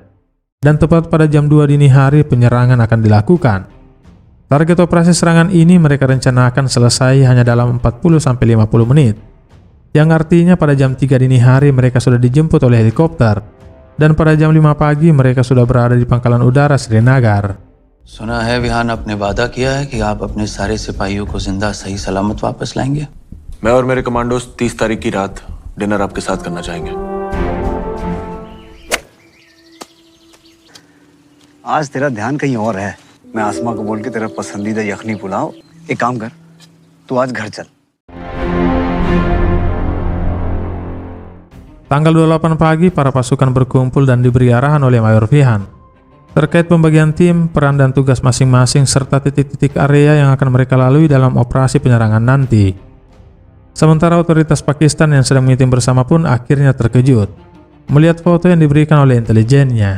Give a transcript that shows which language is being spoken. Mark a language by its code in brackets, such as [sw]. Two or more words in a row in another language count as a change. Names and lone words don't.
[id] Dan tepat pada jam 2 dini hari penyerangan akan dilakukan. Target operasi serangan ini mereka rencanakan selesai hanya dalam 40-50 menit, yang artinya pada jam 3 dini hari mereka sudah dijemput oleh helikopter, dan pada jam 5 pagi mereka sudah berada di pangkalan udara Srinagar. [hi] सुना है विहान आपने वादा किया है कि आप अपने सारे सिपाहियों को जिंदा सही सलामत वापस लाएंगे। मैं और मेरे कमांडोज 30 तारीख की रात डिनर आपके साथ करना चाहेंगे। आज तेरा ध्यान कहीं और है। मैं आसमा को बोल के तेरा पसंदीदा यखनी पुलाव, एक काम कर, तू आज घर चल। [id] Tanggal 28 pagi, para pasukan berkumpul dan diberi arahan oleh Mayor Vihan terkait pembagian tim, peran dan tugas masing-masing serta titik-titik area yang akan mereka lalui dalam operasi penyerangan nanti. Sementara otoritas Pakistan yang sedang meeting bersama pun akhirnya terkejut melihat foto yang diberikan oleh intelijennya.